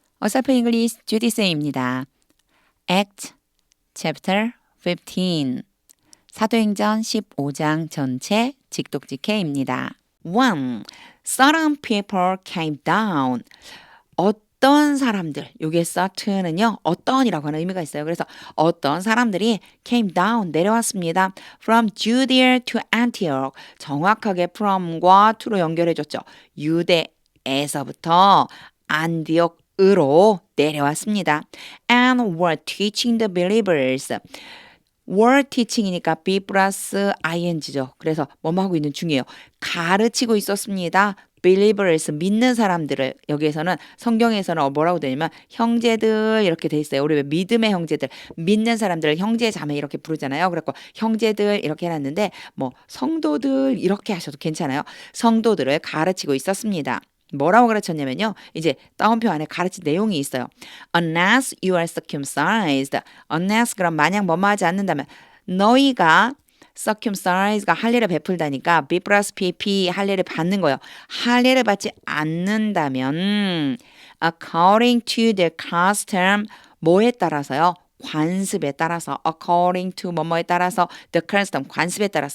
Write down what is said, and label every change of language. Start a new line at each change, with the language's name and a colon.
Korean: 어사프 잉글리시 주디쌤입니다. Act Chapter 15 사도행전 15장 전체 직독직해입니다. 1.
English: Certain people came down.
Korean: 어떤 사람들, 요게 certain은요, 어떤이라고 하는 의미가 있어요. 그래서 어떤 사람들이
English: came down,
Korean: 내려왔습니다.
English: From Judea to Antioch.
Korean: 정확하게 from과 to로 연결해줬죠. 유대에서부터 안디옥으로 내려왔습니다.
English: And were teaching the believers. were teaching이니까 be 플러스 ing죠.
Korean: 그래서 뭐뭐 하고 있는 중이에요. 가르치고 있었습니다. believers, 믿는 사람들을. 여기에서는 성경에서는 뭐라고 되냐면 형제들 이렇게 돼 있어요. 우리 왜 믿음의 형제들, 믿는 사람들을 형제 자매 이렇게 부르잖아요. 그래서 형제들 이렇게 해놨는데 뭐 성도들 이렇게 하셔도 괜찮아요. 성도들을 가르치고 있었습니다. 뭐라고 가르쳤냐면요. 이제 따옴표 안에 가르친 내용이 있어요.
English: Unless you are circumcised.
Korean: Unless 그럼 만약 뭐뭐 하지 않는다면 너희가 circumcised가 할례를 베풀다니까 B 플러스 PP 할례를 받는 거예요. 할례를 받지 않는다면
English: according to the custom
Korean: 뭐에 따라서요? 관습에 따라서
English: according to
Korean: 뭐뭐에 따라서
English: the custom
Korean: 관습에 따라서.